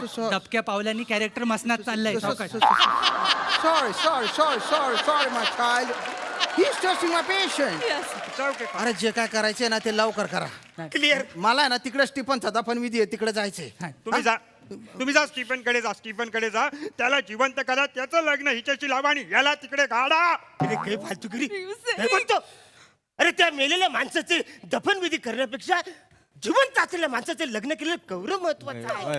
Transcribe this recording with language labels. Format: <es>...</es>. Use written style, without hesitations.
<mr>दबक्या पावलांनी कॅरेक्टर मसनात चाललंय</mr> <en>Sorry, my child. He's testing my patience. Yes.</en> <mr>अरे जे काय करायचे ना ते लवकर करा</mr> <en>clear</en> <mr>मला आहे ना तिकडे स्टीफनचा दफनविधी आहे तिकडे जायचंय तुम्ही जा स्टीफनकडे जा स्टीफनकडे जा त्याला जिवंत करा त्याचं लग्न हिच्याशी लावा आणि याला तिकडे काढा. अरे काही फालतूगिरी काय म्हणतो? अरे त्या मेलेल्या माणसाचे दफनविधी करण्यापेक्षा जिवंत असलेल्या माणसाचे लग्न केलं गौरव महत्वाचं आहे.</mr>